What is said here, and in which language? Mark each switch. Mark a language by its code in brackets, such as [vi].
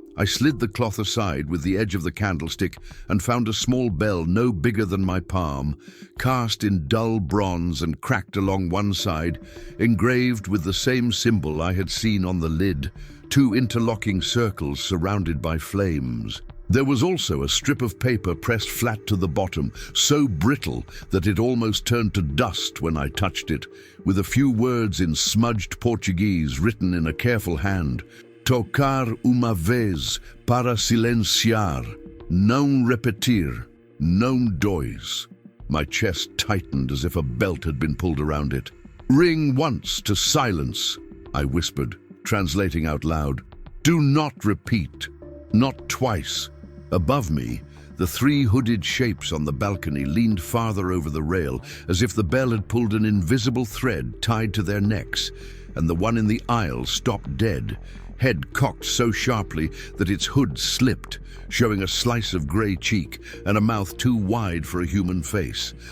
[en] I slid the cloth aside with the edge of the candlestick and found a small bell no bigger than my palm, cast in dull bronze and cracked along one side, engraved with the same symbol I had seen on the lid, two interlocking circles surrounded by flames. There was also a strip of paper pressed flat to the bottom, so brittle that it almost turned to dust when I touched it, with a few words in smudged Portuguese written in a careful hand. [pt] Tocar uma vez para silenciar, não repetir, não dois. [en] My chest tightened as if a belt had been pulled around it. Ring once to silence, I whispered, translating out loud. Do not repeat, not twice. Above me, the three hooded shapes on the balcony leaned farther over the rail, as if the bell had pulled an invisible thread tied to their necks, and the one in the aisle stopped dead, head cocked so sharply that its hood slipped, showing a slice of grey cheek and a mouth too wide for a human face.